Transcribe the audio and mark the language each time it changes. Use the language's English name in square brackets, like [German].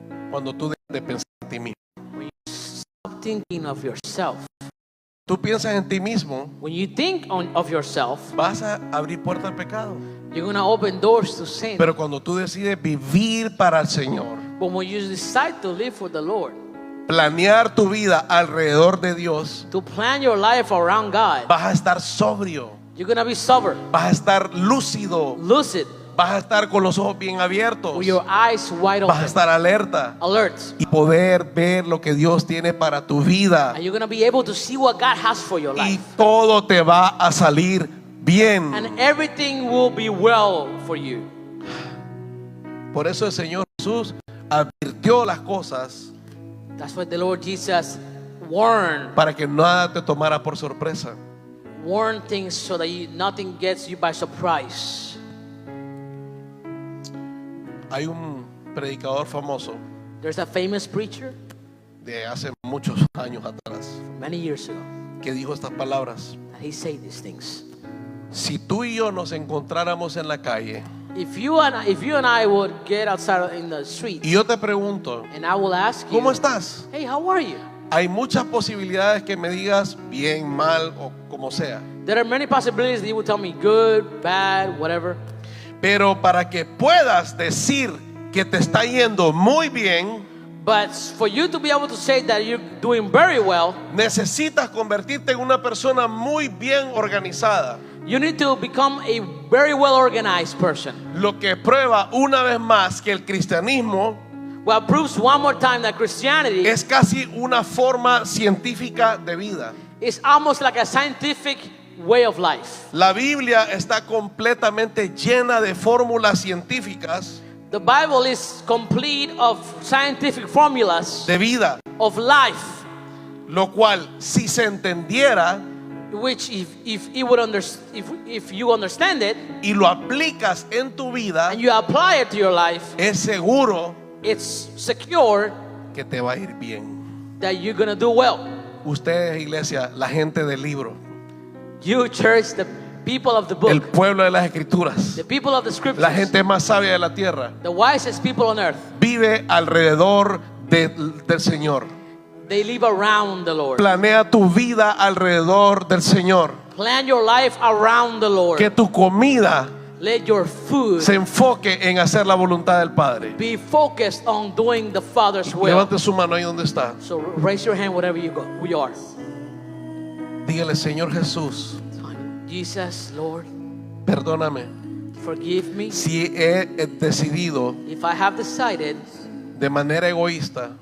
[Spanish] Cuando tú dejas de pensar en ti mismo. [English] Stop thinking of yourself. [Spanish] tú piensas en ti mismo, [English] When you think of yourself, [Spanish] vas a abrir puertas al pecado. [English] you're going to open doors to sin. [Spanish] Pero cuando tú decides vivir para el Señor, [English] But when you decide to live for the Lord, [Spanish] planear tu vida alrededor de Dios, [English] to plan your life around God, [Spanish] vas a estar sobrio, [English] you're going to be sober, [Spanish] vas a estar lúcido, [English] lucid, [Spanish] vas a estar con los ojos bien abiertos, [English] with your eyes wide [Spanish] vas a [English] open, [Spanish] estar alerta [English] alert. [Spanish] y poder ver lo que Dios tiene para tu vida. [English] And you're going to be able to see what God has for your [Spanish] Y [English] life. [Spanish] todo te va a salir bien. [English] And everything will be well for you. [Spanish] Por eso el Señor Jesús advirtió las cosas [English] That's why the Lord Jesus warned [Spanish] para que nada te tomara por sorpresa. [English] things so that nothing gets you by surprise. [Spanish] Hay un predicador famoso [English] There's a famous preacher [Spanish] de hace muchos años atrás [English] many years ago [Spanish] que dijo estas palabras: [English] that he said these things. [Spanish] si tú y yo nos encontráramos en la calle [English] If you and I would get outside in the street [Spanish] y yo te pregunto, [English] and I will ask you, [Spanish] ¿cómo estás? [English] hey, how are you? [Spanish] Hay muchas posibilidades que me digas bien, mal o como sea. [English] There are many possibilities that you would tell me good, bad, whatever. [Spanish] Pero para que puedas decir que te está yendo muy bien, [English] But for you to be able to say that you're doing very well, [Spanish] necesitas convertirte en una persona muy bien organizada. [English] you need to become a very well organized person. [Spanish] Lo que prueba una vez más que el cristianismo [English] What proves one more time that Christianity [Spanish] es casi una forma científica de vida. [English] is almost like a scientific way of life. [Spanish] La Biblia está completamente llena de fórmulas científicas [English] The Bible is complete of scientific formulas [Spanish] de vida, [English] of life, [Spanish] lo cual si se entendiera [English] which if you understand it [Spanish] y lo aplicas en tu vida, [English] and you apply it to your life, [Spanish] es seguro [English] it's secure [Spanish] que te va a ir bien. [English] that you're going to do well. [Spanish] Ustedes, iglesia, la gente del libro, [English] You, church, the people of the [Spanish] el [English] book, [Spanish] pueblo de las escrituras, [English] the people of the scriptures, [Spanish] la gente más sabia de la tierra, [English] the wisest people on earth, [Spanish] vive alrededor del Señor. [English] they live around the Lord. [Spanish] Planea tu vida alrededor del Señor. [English] Plan your life around the Lord. [Spanish] Que tu comida [English] Let your food [Spanish] se enfoque en hacer la voluntad del Padre. [English] be focused on doing the Father's will. [Spanish] Levante su mano ahí donde está. [English] So raise your hand wherever you are. [Spanish] Dígale: Señor Jesús, [English] Jesus, Lord, [Spanish] perdóname [English] forgive me [Spanish] si he decidido [English] if I have decided [Spanish] de manera egoísta